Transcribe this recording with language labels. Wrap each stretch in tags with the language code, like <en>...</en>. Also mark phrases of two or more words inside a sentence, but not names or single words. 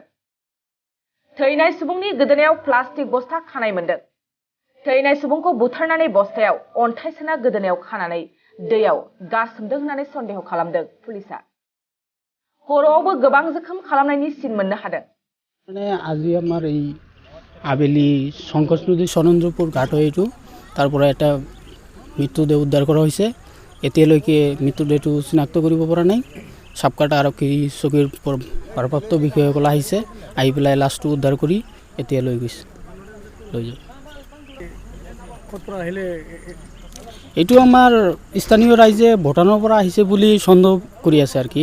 <brx>थैनाय सुबुंनि गोदोनायाव प्लास्टिक बस्ता खानाय मोनदों। थैनाय सुबुंखौ बुथारनानै बस्तायाव अन्थाइ सोना गोदोनायाव खानानै दैयाव गारसोमदों होननानै सन्देह खालामदों पुलिसा। खर'आवबो गोबां जोखोम खालामनायनि सिन मोननो हादों।</brx> <bn>মানে আজি আমার এই আবেলি সংকোচ নদী সরঞ্জপুর ঘাট হয়েছে তারপরে একটা মৃতদেহ উদ্ধার করা হয়েছে।</bn> <as>এতিয়ালৈকে মৃতদেহটো চিনাক্ত কৰিব পৰা নাই। সাবকাটা আৰক্ষী চকীৰ ভাৰপ্ৰাপ্ত বিষয়াসকল আহিছে, আহি পেলাই লাশটো উদ্ধাৰ কৰি এতিয়া লৈ গৈছে। এইটো আমাৰ স্থানীয় ৰাইজে ভূটানৰ পৰা আহিছে বুলি সন্দেহ কৰি আছে আৰু কি।</as>